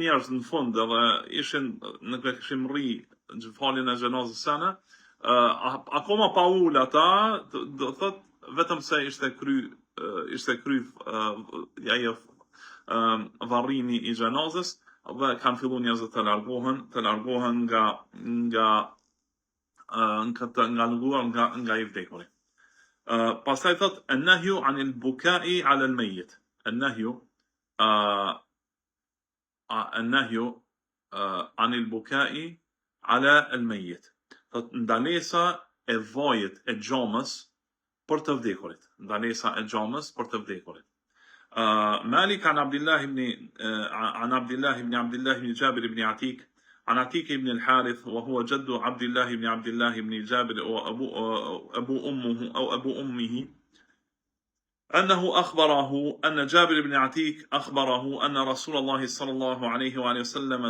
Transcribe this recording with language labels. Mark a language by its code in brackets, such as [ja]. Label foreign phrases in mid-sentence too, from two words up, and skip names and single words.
[sq] njerëz në fund edhe nuk e kishim rri në faljen e xhenazës sana, akoma pa ul ata, do thot vetëm se ishte kry ajo varrimi i xhenazës, dhe kanë filluar njerëzit të largohen nga i vdekuri. Pastaj thot [ar] النهي عن البكاء على الميت. النهي عن البكاء على الميت. [sq] Thot ndalesa e vajit e xhamës për të vdekurit. [ar] مالك عن عبد الله بن جابر بن عتيق عن عتيق بن الحارث وهو جد عبد الله بن جابر أبو أمه أنه أخبره أن جابر بن عتيق أخبره أن رسول الله صلى الله عليه وآله وسلم